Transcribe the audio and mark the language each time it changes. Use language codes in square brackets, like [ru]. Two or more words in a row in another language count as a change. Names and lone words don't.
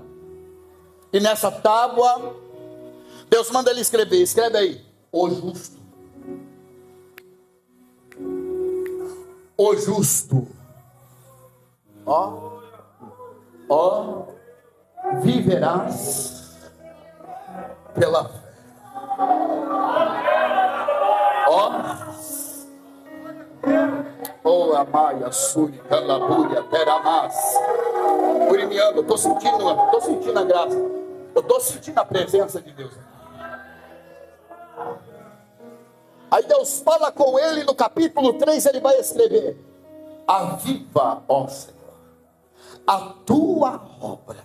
[pt] E nessa tábua, Deus manda ele escrever. Escreve aí: o justo. O justo. Ó, viverás pela fé. Oh, amaia, suri, calabúria, teramás. Urimiano, eu estou sentindo a graça. Eu estou sentindo a presença de Deus. Aí Deus fala com ele no capítulo 3, ele vai escrever: aviva, ó Senhor, a tua obra.